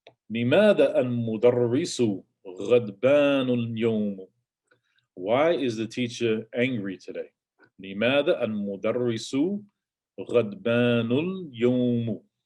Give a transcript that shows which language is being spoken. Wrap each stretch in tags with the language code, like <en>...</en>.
<ar>لماذا المدرس غضبان اليوم?</ar> <en>Why is the teacher angry today?</en> <ar>لماذا المدرس غضبان اليوم?</ar>